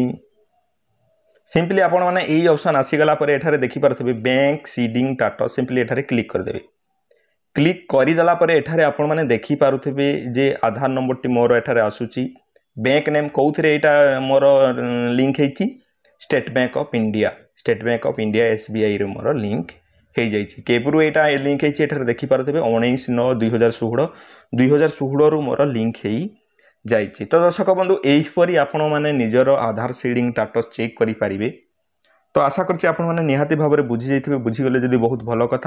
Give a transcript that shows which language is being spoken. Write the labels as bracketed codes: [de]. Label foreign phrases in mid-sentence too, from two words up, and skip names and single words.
[or] ସିମ୍ପଲି ଆପଣ ମାନେ ଏଇ ଅପସନ ଆସି ଗଲା ପରେ ଏଠାରେ ଦେଖି ପାରଥିବେ [en] bank seeding status simply [or] ଏଠାରେ କ୍ଲିକ କର ଦେବେ। କ୍ଲିକ କରି ଦଲା ପରେ ଏଠାରେ ଆପଣ ମାନେ ଦେଖି ପାରୁଥିବେ ଯେ ଆଧାର ନମ୍ବର ଟି ମୋର ଏଠାରେ ଆସୁଛି। [en] bank name [or] କେଉଁଠାରେ ଏଟା ମୋର ଲିଙ୍କ ହେଛି स्टेट बैंक ऑफ इंडिया SBI ରେ ମୋର ଲିଙ୍କ ହେ ଯାଇଛି। କେବରୁ ଏଟା ଲିଙ୍କ ହେଛି ଏଠାରେ ଦେଖି ପାରୁଥିବେ 19/9/2016 ରୁ ମୋର ଲିଙ୍କ ହେଇ ଯାଇଛି। ତ ଦର୍ଶକ ବନ୍ଧୁ ଏହି ପରି ଆପଣ ମାନେ ନିଜର ଆଧାର [en] seeding status check [or] କରି ପାରିବେ। ତ ଆଶା କରଛି ଆପଣ ମାନେ ନିହାତି ଭାବ ରେ ବୁଝି ଯାଇଥିବେ। ବୁଝି ଗଲେ ଯଦି ବହୁତ ଭଲ କଥା।